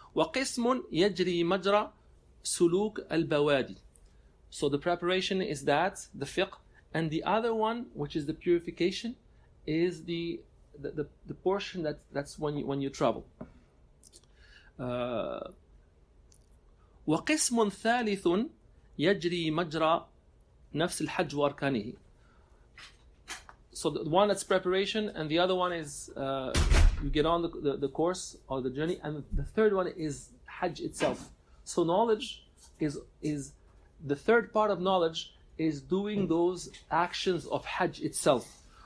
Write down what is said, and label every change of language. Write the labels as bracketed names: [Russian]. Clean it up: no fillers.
[Arabic] وَقِسْمٌ يَجْرِي مَجْرَى سُلُوك الْبَوَادِ. [English] So the preparation is that, the fiqh, and the other one, which is the purification, is the portion that's when you travel. [Arabic] وقسم ثالث يجري مجرى نفس الحج وأركانه. [English] So the one that's preparation, and the other one is you get on the course or the journey, and the third one is Hajj itself. So knowledge is the third part of knowledge is doing those actions of Hajj itself.